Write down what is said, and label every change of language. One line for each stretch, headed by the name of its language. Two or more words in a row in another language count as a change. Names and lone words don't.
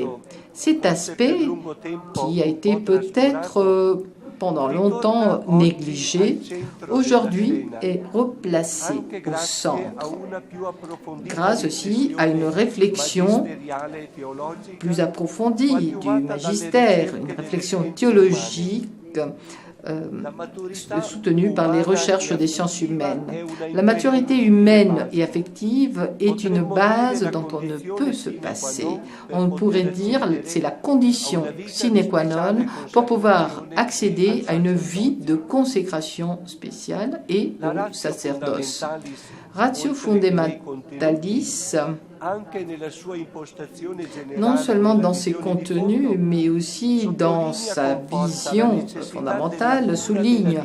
French: Cet aspect qui a été peut-être pendant longtemps négligé, aujourd'hui est replacé au centre, grâce aussi à une réflexion plus approfondie du magistère, une réflexion théologique soutenue par les recherches des sciences humaines. La maturité humaine et affective est une base dont on ne peut se passer. On pourrait dire que c'est la condition
Latin: sine qua non
French: pour pouvoir accéder à une vie de consécration spéciale et au sacerdoce. Ratio Fundamentalis, non seulement dans ses contenus, mais aussi dans sa vision fondamentale, souligne